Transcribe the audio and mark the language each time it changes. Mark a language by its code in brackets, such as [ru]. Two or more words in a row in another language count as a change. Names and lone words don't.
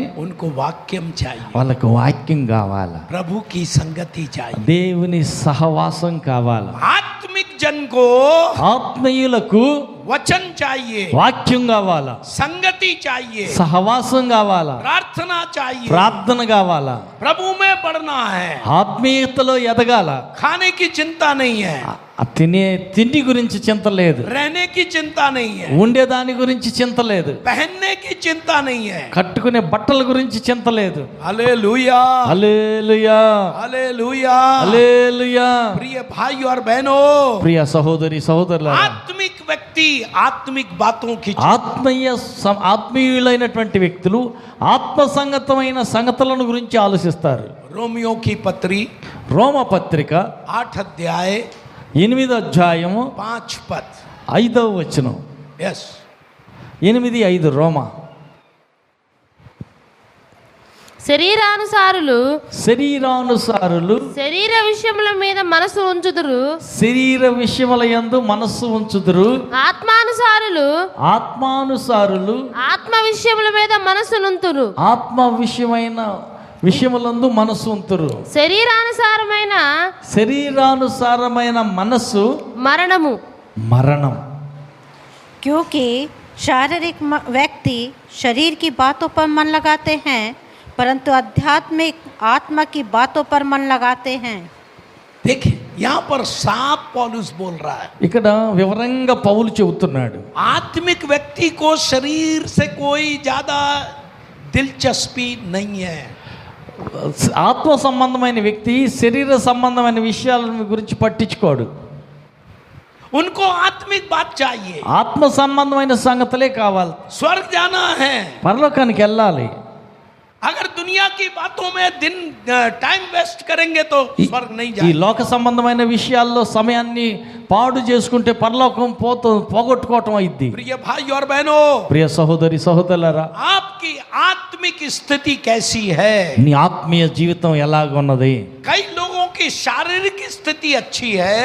[hi] उनको वाक्यम चाहिए, [te] వాళ్ళకు వాక్యం కావాలా, [hi] प्रभु की संगति चाहिए. [te] దేవుని సహవాసం కావాలా. [hi] आत्मिक जन को [te] ఆత్మీయులకు [hi] वचन चाहिए, [te] వాక్యం కావాలా, [hi] संगति चाहिए, [te] సహవాసం కావాలా, [hi] प्रार्थना चाहिए, [te] ప్రార్థన కావాలా, [hi] प्रभु में बढ़ना है. [te] ఆత్మీయతలో ఎదగాల. [hi] खाने की चिंता नहीं है, [te] తిండి గురించి చింత లేదు, [hi] रहने की चिंता नहीं है, [te] ఉండేదాని గురించి చింత లేదు, [hi] पहनने की चिंता नहीं है. [te] కట్టుకునే బట్టల గురించి చింత లేదు. [hi] हालेलुया, [te] హల్లెలూయా, [hi] हालेलुया. [te] హల్లెలూయా. [hi] प्रिय भाई और बहनों, [te] ప్రియ సహోదరి సహోదరులారా, [hi] आत्मिक व्यक्ति आत्मिक बातों की [te] ఆత్మీయులైనటువంటి వ్యక్తులు ఆత్మ సంగతమైన సంగతులను గురించి ఆలోచిస్తారు. [hi] रोमियो की पत्री [te] రోమ పత్రిక [hi] 8 अध्याय [te] 8వ అధ్యాయము [hi] 5 पद. [te] 5వ వచనం. [en] यस, [te] 8:5 రోమా. శరీరానుసారులు శరీర విషయముల మీద మనసు ఉంచుదురు, శరీర విషయముల యందు మనస్సు ఉంచుదురు. ఆత్మానుసారులు ఆత్మ విషయముల మీద మనసు నుంతురు, ఆత్మ విషయములందు మనస్సు ఉంతురు. శరీరానుసారమైన మనస్సు మరణం. [hi] क्योंकि शारीरिक व्यक्ति शरीर की बातों पर मन लगाते हैं, परंतु आध्यात्मिक आत्मा की बातों पर मन लगाते हैं. देखिए यहाँ पर साफ पौलुस बोल रहा है. [te] ఇక్కడ వివరంగా పౌలు చెబుతున్నాడు, [hi] आत्मिक व्यक्ति को शरीर से कोई ज्यादा दिलचस्पी नहीं है. [te] ఆత్మ సంబంధమైన వ్యక్తి శరీర సంబంధమైన విషయాల గురించి పట్టించుకోడు. [hi] उनको आत्मिक बात चाहिए, [te] ఆత్మ సంబంధమైన సంగతులే కావాలి. [hi] स्वर्ग जाना है. [te] పరలోకానికి వెళ్ళాలి. [hi] अगर दुनिया की बातों में दिन [en] time waste [hi] करेंगे तो स्वर्ग नहीं [te] ఈ [hi] जाएगा. [te] లోక సంబంధమైన విషయాల్లో సమయాన్ని పాడు చేసుకుంటే పరలోకం పోగొట్టుకోవటం అయింది. [hi] प्रिय भाई और बहनों, [te] ప్రియ సహోదరి సహోదరులారా, [hi] आपकी आत्मिक स्थिति कैसी है? [te] నీ ఆత్మీయ జీవితం ఎలాగున్నది? [hi] कई लोगों की शारीरिक स्थिति अच्छी है